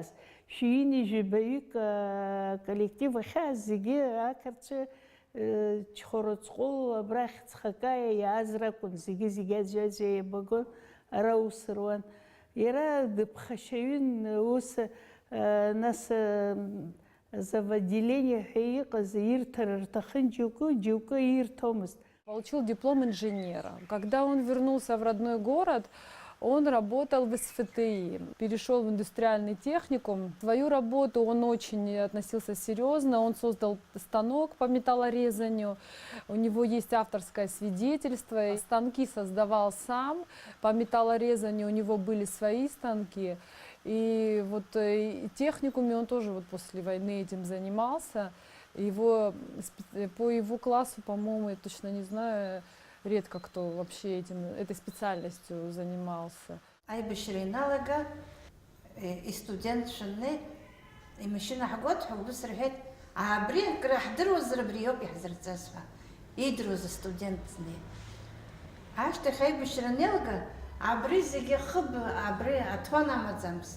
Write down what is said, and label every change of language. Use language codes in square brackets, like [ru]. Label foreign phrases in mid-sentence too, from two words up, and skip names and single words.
[ab] Шәҩыни жәабаҩык аколлектив ахьааз зегьы ақырҭцәа Чхорыцҟәыл, абрахь Ҵхакаиа иааз ракәын, зегьы аӡәаӡәа еибагон, ара ус руан. Иара дыԥхашьаҩын, ус нас заводеление ҳәа иҟаз ирҭар рҭахын џьоукы ирҭомызт. [ru] Получил диплом инженера. Когда он вернулся в родной город, он работал в СФТИ, перешел в индустриальный техникум. Свою работу он очень относился серьезно, он создал станок по металлорезанию, у него есть авторское свидетельство, станки создавал сам, по металлорезанию у него были свои станки. И вот в техникуме он тоже вот после войны этим занимался. По его классу, по-моему, я точно не знаю, редко кто вообще этой специальностью занимался. [ab] аибашьра иналага, истудент шәыннеит, имашьына ҳгоит ҳәа убас рҳәеит, абри акры ҳдыруазар абри ауп иаҳзырҵаз ҳәа, идыруаз астудент днеит. Ашьҭахь аибашьра анеилга, абри зегьы хыба, абри аҭуан амаӡамызт.